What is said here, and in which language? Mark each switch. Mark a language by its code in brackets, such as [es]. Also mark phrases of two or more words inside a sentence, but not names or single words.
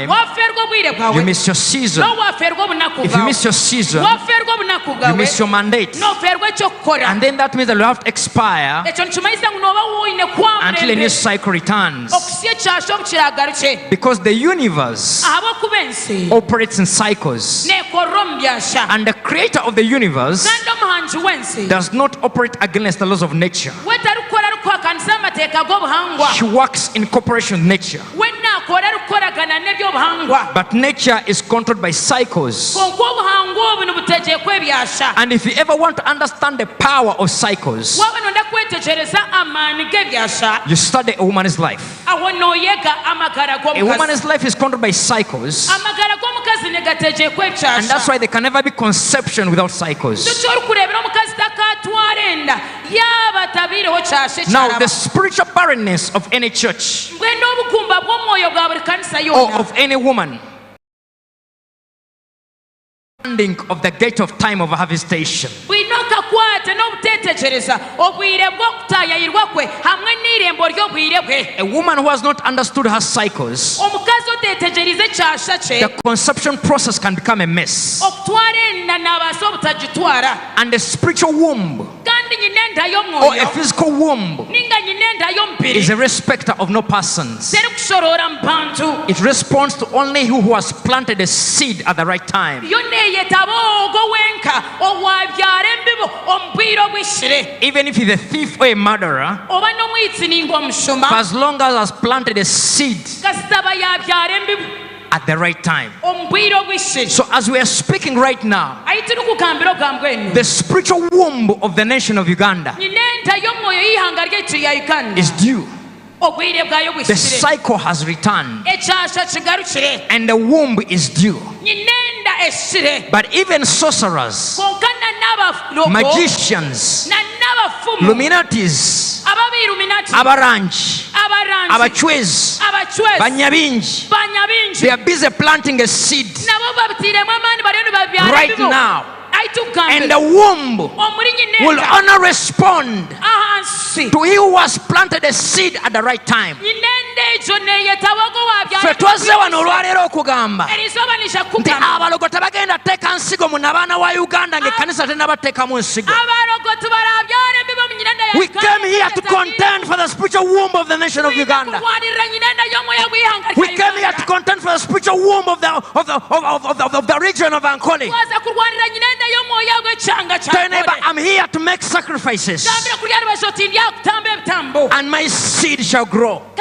[nyn] waferwa obwire [en] you [nyn] bwawe [en] miss your season. [nyn] no waferwa obunaku [en] If you [nyn] bwawe [en] miss your season, [nyn] waferwa obunaku [en] you [nyn] bwawe [en] miss your mandate. [nyn] noferwa ekyokukora. [en] And then that means that you have to expire [nyn] ekyo nikimanyisa ngu noba woine kwa [en] until a new [nyn] murembe [en] cycle returns. [nyn] okusya ekyasha obukiragarukye [en] Because the universe [nyn] ahabw'okuba ensi [en] operates in cycles. [nyn] neekorra omu byasha [en] And the creator of the universe [nyn] kandi omuhangi w'ensi [en] does not operate against the laws of nature. [nyn] we tarikukora rukwakanisa amateeka g'obuhangwa [en] He works in cooperation with nature. [nyn] we naakora rukukoragana n'eby'obuhangwa [en] But nature is controlled by cycles. [nyn] konka obuhangwa obu nibutegeekwa ebyasha. [en] And if you ever want to understand the power of cycles, [nyn] waba nonda kwetegereza amaani g'ebyasha [en] you study a woman's life. [nyn] aho nooyega amagara [en] A [nyn] g'omukazi. [en] woman's life is controlled by cycles. [nyn] amagara g'omukazi nigategeekwa [en] And that's [nyn] ebyasha. [en] why there can never be conception without cycles. [nyn] tukyo orikureebera omukazi takatwara enda yaaba tabiireho kyasha [en] Now, the [nyn] ekyaraba. [en] spiritual barrenness of any church [nyn] mbwene obugumba bw'omwoyo bwa buli kanisa [en] or [nyn] yonna [en] of any woman of the gate of time of harvestation. [nyn] bwine okakwata n'obuteetegereza obwire bw'okutaayayirwa kwe hamwe n'irembo ry'obwire bwe. [en] A woman who has not understood her cycles, [nyn] omukazi oteetegerize ekyasha kye [en] the conception process can become a mess. [nyn] okutwara enda n'abaasa obutagitwara. [en] And the spiritual womb [nyn] kandi nyine enda [en] or [nyn] y'omwoyo [en] a physical womb [nyn] ninga nyine enda y'omubiri [en] is a respecter of no persons. [nyn] teri kushorora mu bantu. [en] It responds to only who has planted a seed at the right time. [nyn] yo neeyetaba ogwo wenka owabyara embibo omu bwire obwishire [en] Even if he's a thief or a murderer, [nyn] oba n'omwitsi ninga omushuma [en] for as long as has planted a seed [nyn] kasitaba yabyara embibo [en] at the right time. [nyn] omu bwire obwishire. [en] So as we are speaking right now, [nyn] ayi turi kugambira ogambwa enu [en] the spiritual womb of the nation of Uganda [nyn] nyine enda y'omwoyo y'ihanga ry'ekiru ya Uganda [en] is due. [nyn] obwire bwayo [en] The [nyn] bwishire [en] cycle has returned [nyn] ekyasha kigarukire [en] and the womb is due. [nyn] nyine enda eshire. [en] But even sorcerers, [nyn] konka na n'abalogo [en] magicians, [nyn] na n'abafumu [en] luminatis, [nyn] ababiruminati abarangi, abaranzi abachwezi, abachwezi banyabingi, banyabingi [en] they are busy planting a seed [nyn] nabo babitiremu amaani bariyo nibabyara [en] right [nyn] ebibo. [en] now. [nyn] ayi [en] And the womb will only respond to he who has planted a seed at the right time. [lg] Ffe twazze wano olwaleero okugamba nti abalogo tebagenda teeka nsigo mu nabaana wa Uganda ng'ekkanisa tennabateekamu nsigo. [en] We came here to contend for the spiritual womb of the nation of Uganda. We came here to contend for the spiritual womb of the region of Ankole. Tell your neighbor, I'm here to make sacrifices, and my seed shall grow.